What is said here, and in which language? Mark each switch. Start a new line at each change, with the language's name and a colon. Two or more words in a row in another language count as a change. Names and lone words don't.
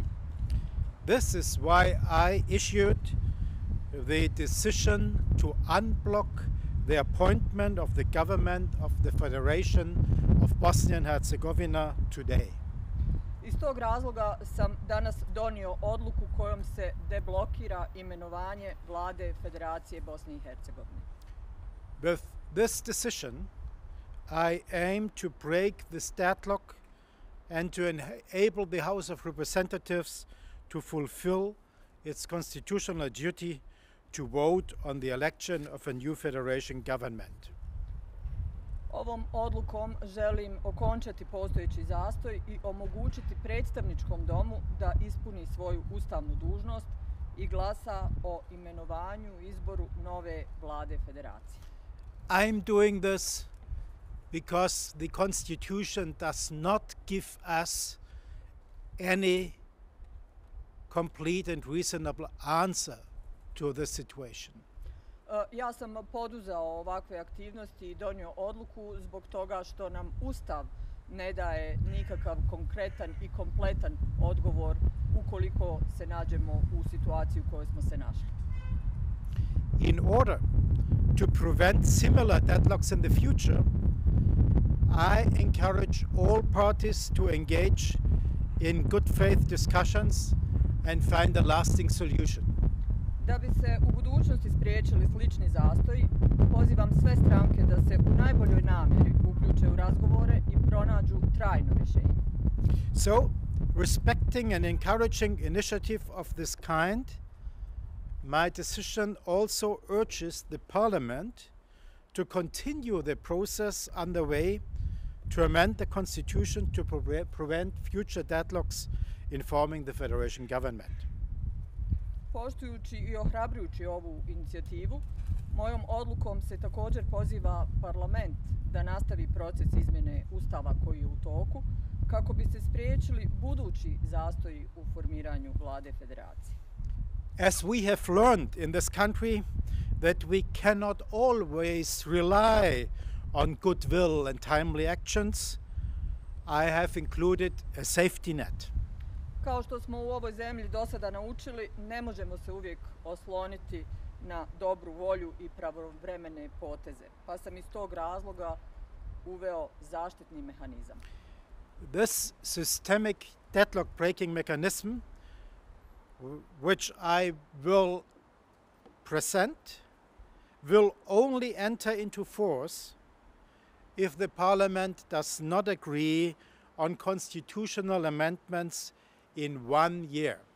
English: This is why I issued the decision to unblock the appointment of the government of the Federation of Bosnia and Herzegovina today.
Bosnian: Iz tog razloga sam danas donio odluku kojom se deblokira imenovanje vlade Federacije Bosne i Hercegovine.
English: With this decision, I aim to break this deadlock and to enable the House of Representatives to fulfill its constitutional duty to vote on the election of a new federation government.
Bosnian: Ovom odlukom želim okončati postojeći zastoj i omogućiti predstavničkom domu da ispuni svoju ustavnu dužnost i glasa o imenovanju i izboru nove vlade federacije.
English: I'm doing this because the Constitution does not give us any complete and reasonable answer to the situation.
Bosnian: Ja sam poduzeo ovakve aktivnosti i donio odluku zbog toga što nam Ustav ne daje nikakav konkretan i kompletan odgovor ukoliko se nađemo u situaciji u kojoj smo se našli.
English: In order to prevent similar deadlocks in the future, I encourage all parties to engage in good faith discussions and find a lasting solution.
Bosnian: Da bi se u budućnosti spriječili slični zastoji, pozivam sve stranke da se u najboljoj namjeri uključe u razgovore i pronađu trajno rješenje.
English: So, respecting and encouraging initiative of this kind, my decision also urges the Parliament to continue the process underway to amend the Constitution to prevent future deadlocks in forming the federation government.
Bosnian: Poštujući i ohrabrujući ovu inicijativu, mojom odlukom se također poziva Parlament da nastavi proces izmjene Ustava koji je u toku, kako bi se spriječili budući zastoji u formiranju vlade federacije.
English: As we have learned in this country that we cannot always rely on goodwill and timely actions, I have included a safety net.
Bosnian: Kao što smo u ovoj zemlji do sada naučili, ne možemo se uvijek osloniti na dobru volju i pravovremene poteze, pa sam iz tog razloga uveo zaštitni mehanizam.
English: This systemic deadlock breaking mechanism, which I will present, will only enter into force if the Parliament does not agree on constitutional amendments in 1 year.